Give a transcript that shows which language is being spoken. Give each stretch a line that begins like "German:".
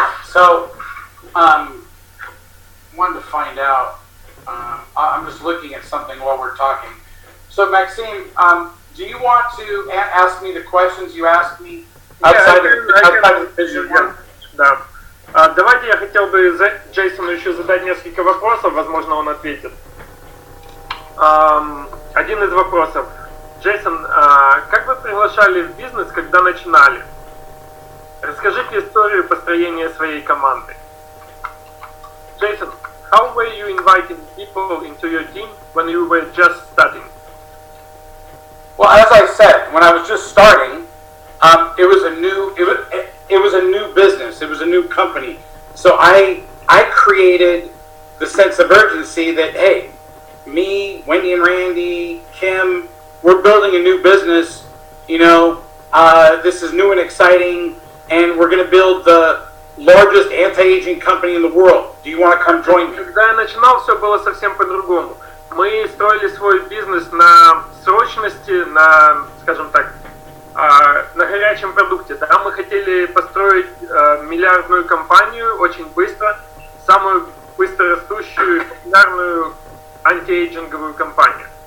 English: So, wanted to find out, I'm just looking at something while we're talking. So, Maxime, do you want to ask me the questions you asked me outside of Vision 1?
Russian: Да. Давайте я хотел бы Джейсону еще задать несколько вопросов, возможно, он ответит. Один из вопросов. Джейсон, как вы приглашали в бизнес, когда начинали? Расскажите историю построения своей команды.
English: Jason, how were you inviting people into your team when you were just starting? Well, as I said, when I was just starting, it was it was a new business. It was a new company. So I created the sense of urgency that, hey, me, Wendy and Randy, Kim, we're building a new business. This is new and exciting, and we're going to build the largest anti-aging company in the world. Do you want to come join me?
Russian: Когда я начинал, все было совсем по-другому. Мы строили свой бизнес на срочности, на, скажем так, на горячем продукте. Да? Мы хотели построить миллиардную компанию очень быстро, самую быстрорастущую, популярную антиэйджинговую компанию.